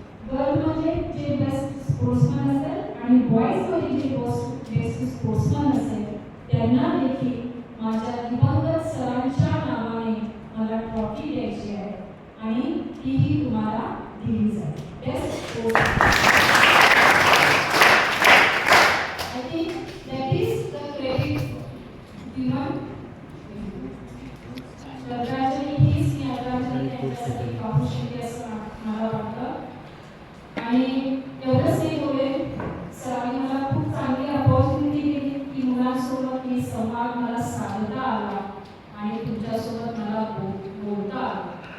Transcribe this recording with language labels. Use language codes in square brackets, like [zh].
[mr] गर्लमध्ये जे best sportsman असेल आणि बॉईजमध्ये जे बेस्ट स्पोर्ट्समन असेल त्यांना देखील माझ्या दिवंगत सरांच्या नावाने मला ट्रॉफी द्यायची आहे आणि तीही तुम्हाला दिली जाईल. [en] Best sports I think that is the credit given. [mr] श्रद्धांजली हीच श्रद्धांजली त्यांच्यासाठी पाहू शकते असं मला वाटतं. आणि एवढंच नाही बोले, सरांनी मला खूप चांगली अपॉर्च्युनिटी दिली की मुलांसोबत मी संवाद मला साधता आला आणि तुमच्यासोबत मला बोलता आलं.